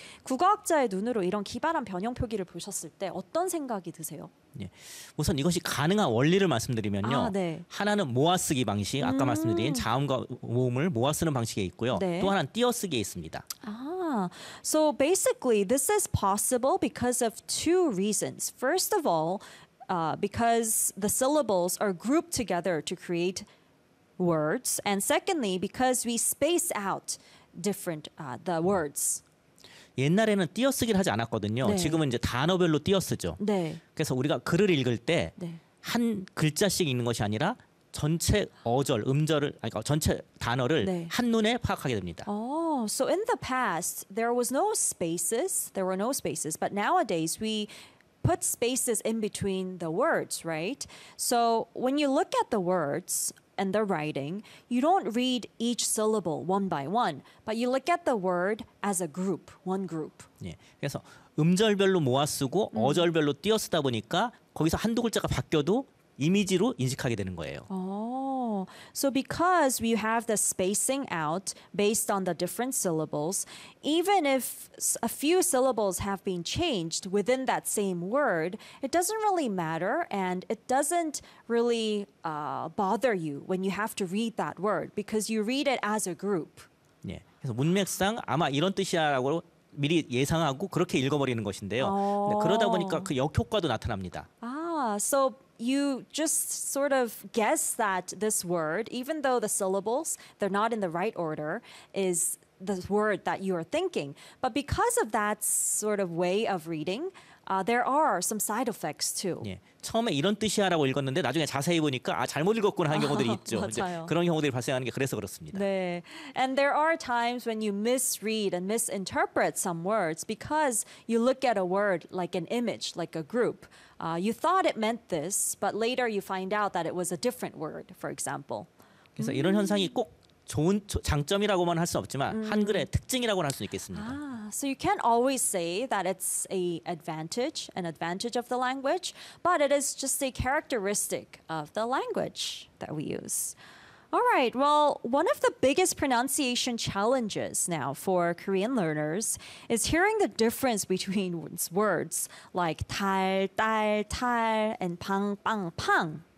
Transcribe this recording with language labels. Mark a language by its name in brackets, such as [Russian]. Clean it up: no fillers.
[Korean] 국어학자의 눈으로 이런 기발한 변형 표기를 보셨을 때 어떤 생각이 드세요? 예. 우선 이것이 가능한 원리를 말씀드리면요. 아, 네. 하나는 모아쓰기 방식, 아까 말씀드린 자음과 모음을 모아쓰는 방식에 있고요. 네. 또 하나는 띄어쓰기에 있습니다. [English] 아, so basically this is possible because of two reasons. First of all, because the syllables are grouped together to create words. And secondly, because we space out different the words. [Korean] 옛날에는 띄어쓰기를 하지 않았거든요. 네. 지금은 이제 단어별로 띄어쓰죠. 네. 그래서 우리가 글을 읽을 때 한 네. 글자씩 읽는 것이 아니라 전체 어절, 음절을 그러니까 전체 단어를 네. 한눈에 파악하게 됩니다. [English] Oh, so in the past there was no spaces. There were no spaces. But nowadays we put spaces in between the words, right? So when you look at the words and the writing, you don't read each syllable one by one, but you look at the word as a group, one group. [Korean] 예, 그래서 음절별로 모아 쓰고 어절별로 띄어 쓰다 보니까 거기서 한두 글자가 바뀌어도 이미지로 인식하게 되는 거예요. [English] Oh, so because we have the spacing out based on the different syllables, even if a few syllables have been changed within that same word, it doesn't really matter and it doesn't really bother you when you have to read that word because you read it as a group. [Korean] 예, 그래서 문맥상 아마 이런 뜻이야라고 미리 예상하고 그렇게 읽어버리는 것인데요. [English] Oh. [Korean] 근데 그러다 보니까 그 역효과도 나타납니다. [English] Ah, so you just sort of guess that this word, even though the syllables, they're not in the right order, is the word that you are thinking. But because of that sort of way of reading, there are some side effects too. [Korean] 예, 처음에 이런 뜻이야라고 읽었는데 나중에 자세히 보니까 아 잘못 읽었구나 하는 경우들이 있죠. 맞아요. 이제 그런 경우들이 발생하는 게 그래서 그렇습니다. [English] 네, and there are times when you misread and misinterpret some words because you look at a word like an image, like a group. You thought it meant this, but later you find out that it was a different word, for example. [Korean] 그래서 이런 현상이 꼭 좋은 장점이라고만 할 수 없지만 한글의 특징이라고는 할 수 있겠습니다. [English] So you can't always say that it's an advantage of the language, but it is just a characteristic of the language that we use. All right, well, one of the biggest pronunciation challenges now for Korean learners is hearing the difference between words like 달, 달, 달, and 방, 방, 방.